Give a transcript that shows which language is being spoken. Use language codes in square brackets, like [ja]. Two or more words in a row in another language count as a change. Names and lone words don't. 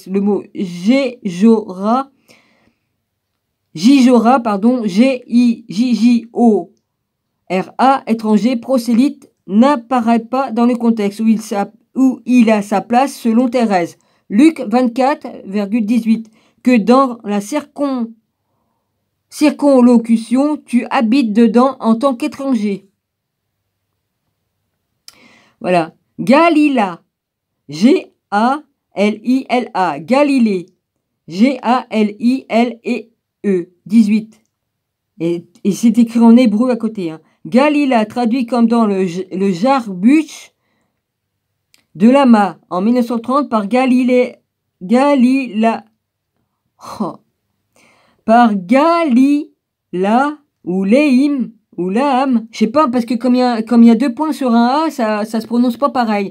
[fr] Le mot Jijora, G-I-J-J-O-R-A, étranger, prosélyte, n'apparaît pas dans le contexte où il a sa place selon Thérèse. Luc 24,18. Que dans la circonlocution, tu habites dedans en tant qu'étranger. Voilà. Galila. G-A-L-I-L-A. Galilée. G-A-L-I-L-E. 18. Et c'est écrit en hébreu à côté. Hein. Galila, traduit comme dans le Jarbuch de Lama en 1930 par Galila. Oh. Par Galila ou Léim ou Laam, je sais pas, parce que comme il y a 2 points sur un A, ça se prononce pas pareil.